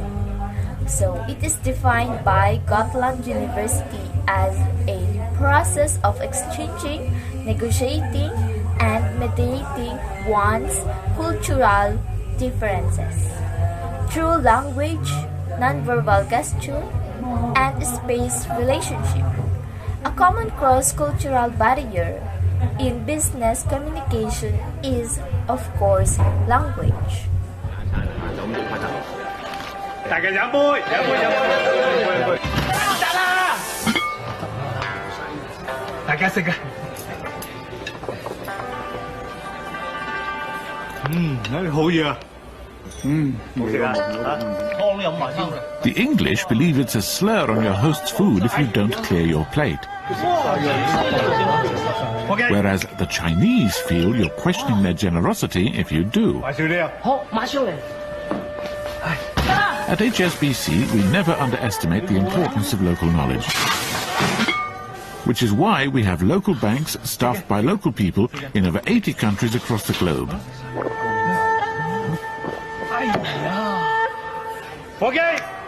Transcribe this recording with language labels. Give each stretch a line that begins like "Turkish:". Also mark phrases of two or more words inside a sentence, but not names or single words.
English: So it is defined by Gotland University as a process of exchanging, negotiating, and mediating one's cultural differences through language, nonverbal gesture, and space relationship. A common cross-cultural barrier in business communication is, of course, language.
Cantonese: 大家飲杯，飲杯，飲杯，飲杯，得啦！大家食啊！好嘢啊！好食啊！湯飲埋先。
English: The English believe it's a slur on your host's food if you don't clear your plate. Whereas the Chinese feel you're questioning their generosity if you do.
Cantonese: 買少啲啊！好，馬上嚟。
English: At HSBC, we never underestimate the importance of local knowledge. Which is why we have local banks staffed by local people in over 80 countries across the globe. Okay.